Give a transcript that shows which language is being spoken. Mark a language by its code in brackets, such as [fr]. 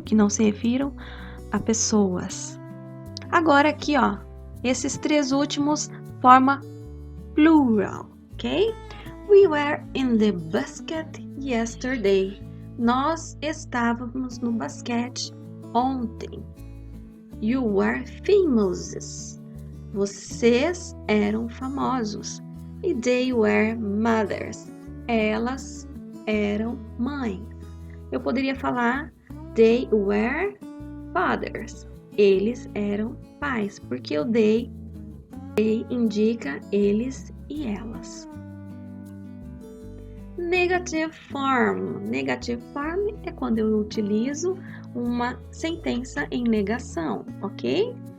[pt] Que não se refiram a pessoas. Agora aqui, ó, esses três últimos forma plural, ok? [en] We were in the basket yesterday. [pt] Nós estávamos no basquete ontem. [en] You were famous. [pt] Vocês eram famosos. E [en] they were mothers. [pt] Elas eram mães. Eu poderia falar [en] they were fathers. [pt] Eles eram pais, porque o they indica eles e elas. Negative form. Negative form é quando eu utilizo uma sentença em negação, ok?